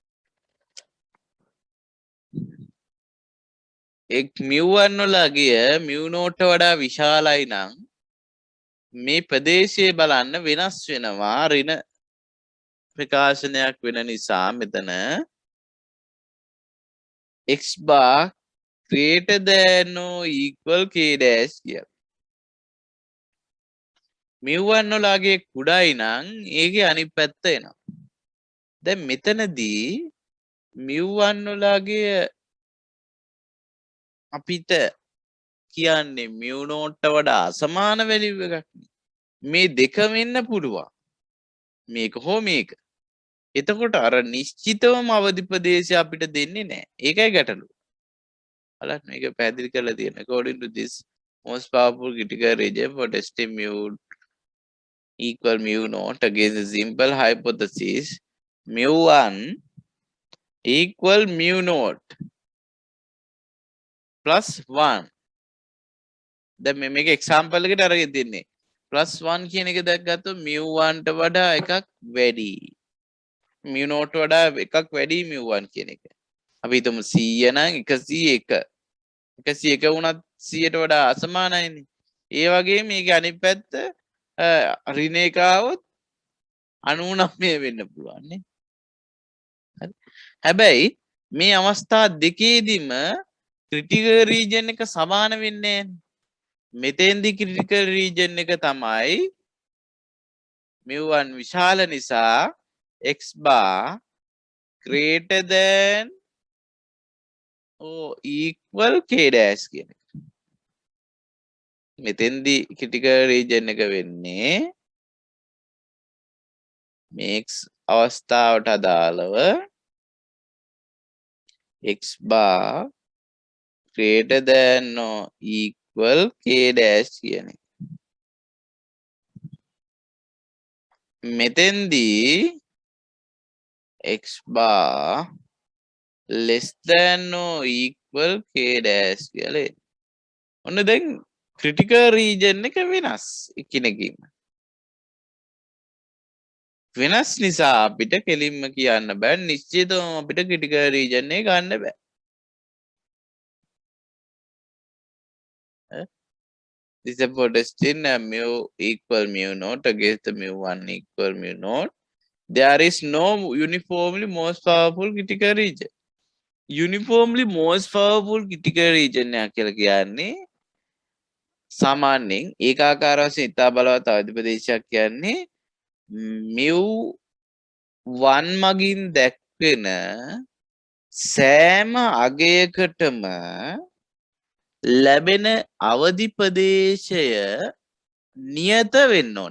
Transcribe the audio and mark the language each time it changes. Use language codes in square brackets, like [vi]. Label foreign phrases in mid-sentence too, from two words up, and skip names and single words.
[si] එක් μ1 වල ගිය μ0ට වඩා විශාලයි නම් මේ ප්‍රදේශයේ බලන්න වෙනස් වෙනවා ඍණ ප්‍රකාශනයක් වෙන නිසා මෙතන [en] x bar greater than or equal k dash [si] කියලා. μ1 වලගේ කුඩායි නම් ඒකේ අනිත් පැත්ත එනවා. දැන් මෙතනදී μ1 වලගේ අපිට කියන්නේ μ0ට වඩා අසමාන වැලියු එකක්. මේ දෙකම වෙන්න පුළුවන්. මේක හෝ මේක. එතකොට අර නිශ්චිතවම අවදි ප්‍රදේශය අපිට දෙන්නේ නැහැ. ඒකයි ගැටලුව. බලන්න මේක පැහැදිලි කරලා තියෙන. [en] According to this most powerful critical region for testing mu equal mu0 against the simple hypothesis mu1 equal mu0 plus 1. [si] දැන් මේක example එකට අරගෙන දෙන්නේ. plus 1 කියන එක දැක්ගත්තොත් mu1 ට වඩා එකක් වැඩි. mu0 ට වඩා එකක් වැඩි mu1 කියන එක. අපි හිතමු 100 නම් 101. 101 වුණත් 100ට වඩා අසමානයිනේ. ඒ වගේ මේකේ අනිත් පැත්ත ඍණ එක આવොත් 99 වෙන්න පුළුවන් නේ. හරි. හැබැයි මේ අවස්ථා දෙකේදීම [en] critical region [si] එක සමාන වෙන්නේ නැහැ. මෙතෙන්දි [en] critical region [si] එක තමයි μ1 විශාල නිසා [en] x bar greater than or equal k dash [si] කියන එක. මෙතෙන්දි [en] critical region [si] එක වෙන්නේ මේ x අවස්ථාවට අදාළව [en] x bar greater than or equal k dash [si] කියන එක. මෙතෙන්දී [en] x bar less than or equal k dash [si] කියලා එන්නේ. ඔන්න දැන් [en] critical region [si] එක වෙනස් එකිනෙකින්. වෙනස් නිසා අපිට කෙලින්ම කියන්න බෑ නිශ්චිතවම අපිට [en] critical region [si] එක ගන්න බෑ. [en] This is for testing mu equal mu0 against the mu1 equal mu0. There is no uniformly most powerful critical region. Uniformly most powerful critical region [si] එක කියලා කියන්නේ සාමාන්‍යයෙන් ඒකාකාර වශයෙන් ඉතා බලවත් අවදි ප්‍රදේශයක් කියන්නේ mu1 මගින් දැක්වෙන සෑම අගයකටම ලැබෙන අවදි ප්‍රදේශය නියත වෙන්න ඕනේ.